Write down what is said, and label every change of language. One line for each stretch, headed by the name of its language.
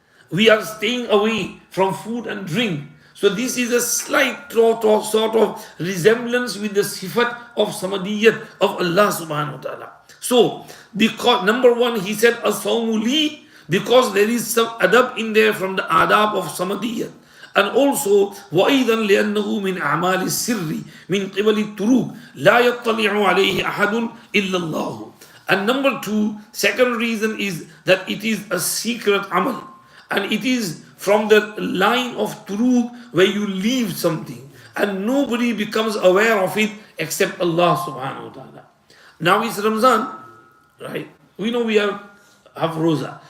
English: We are staying away from food and drink. So this is a slight sort of resemblance with the sifat of samadiyat of Allah subhanahu wa ta'ala. So, because number one, he said, as-sawmu li, because there is some adab in there from the adab of samadiyat. And also,
Arabic: وَأَيْضًا لِأَنَّهُ مِنْ أَعْمَالِ السِّرِّ مِنْ قِبَلِ التُّرُوبِ لَا يَطَّلِعُ عَلَيْهِ أَحَدٌ إِلَّا اللَّهُ.
English: And number two, second reason is that it is a secret amal. And it is from the line of turuq where you leave something and nobody becomes aware of it except Allah subhanahu wa ta'ala. Now it's Ramzan, right? We know we have Roza.